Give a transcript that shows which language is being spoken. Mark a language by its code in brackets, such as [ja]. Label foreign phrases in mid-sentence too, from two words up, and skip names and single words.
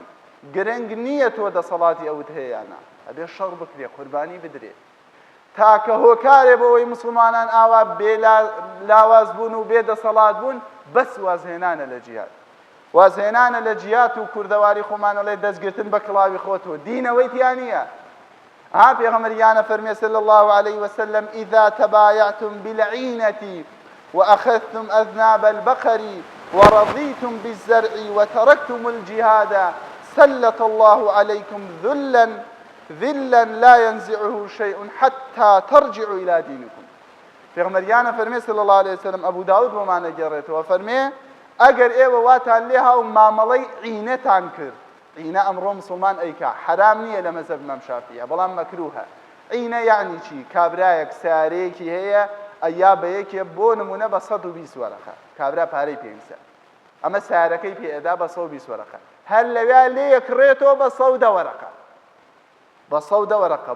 [ckb] گرنگ نییە تۆ دەسەڵاتی ئەوت هەیەیانە، ئەبێ شەڕ بکرێ، قوربانی بدرێ، تاکە هۆکارێ بەوەی مسلمانان ئاوا بێ لاواز بوون و بێ دەسەڵات بوون، بەس وازهێنانە لە جیهاد. وازهێنانە لە جیهاد و کوردەواری خۆمانەڵێ دەستگرتن بە کڵاوی خۆتەوە، دینەوەی تیان نییە. پێغەمبەریانە فەرمێ [ar] صلی الله عليه وسلم إذا تبايعتم بالعينة وأخذتم أذناب البقر ورضيتم بالزرع وتركتم الجهاد سلط الله عليكم ذلا لا ينزعه شيء حتى ترجعوا إلى دينكم. [ckb] پێغەمبەریانە فەرمێ [ar] صلی الله عليه وسلم [ckb] ئەبوو داود بۆمانە گێڕێتەوە فەرمێ ئەگەر ئێوە واتان لێ هاو مامەڵەی عینەتان کرد، عینە ئەمڕۆ مسلمان ئەیکا حرام نییە لە مەزهەب ئیمام شافعیە بەڵام مەکروهە. عینە یعنی چی؟ کابرایەک سارەیەکی هەیە ئەیا بە یەکێ بۆ نمونە بە 120 وەرەقە، کابرا پارەی پێویستە، ئەمە سارەکەی پێئەدا بە 120 وەرەقە، هەر لەوێ لێ یەکڕێتەوە بە 110 وەرەقە، بە 110 وەرەقە.